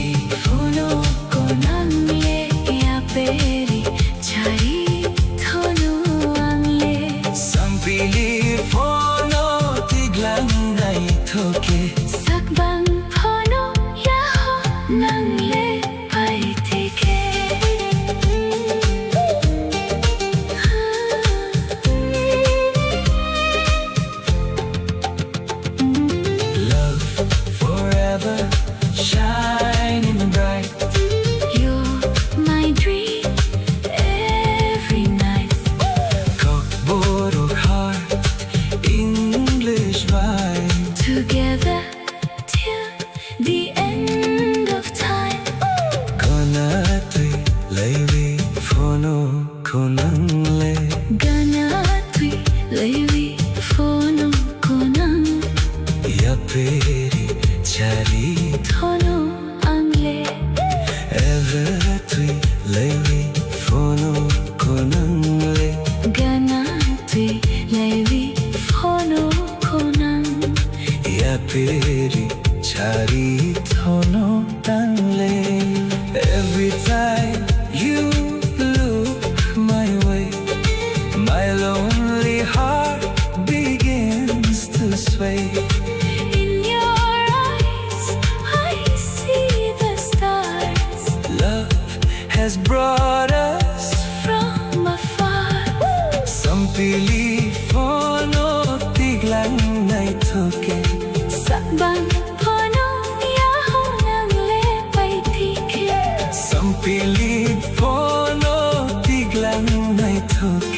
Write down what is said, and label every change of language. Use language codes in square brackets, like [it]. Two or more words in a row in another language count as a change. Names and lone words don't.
[trp] fono konan le ya peri chari thono angle sampili fono tiglang nai thoke. sakbang phono ya ho nang le pai tike [en] Love forever shining bright. you're my dream every night Kokborok heart English vibe. together till the end of time [trp] Gana tui laiwi fono konangle. gana tui levi phono konan Ya peri chari thono angle ever tui laiwi fono konangle. gana tui levi phono konan Ya peri chari thono tangle. [en] Every time you look my way, my lonely heart begins to sway. in your eyes I see the stars Love has brought us from afar [trp] sampili fono tiglang nai thoke. sakbang phono ya ho nang le pai tike Sampili fono tiglang nai thoke.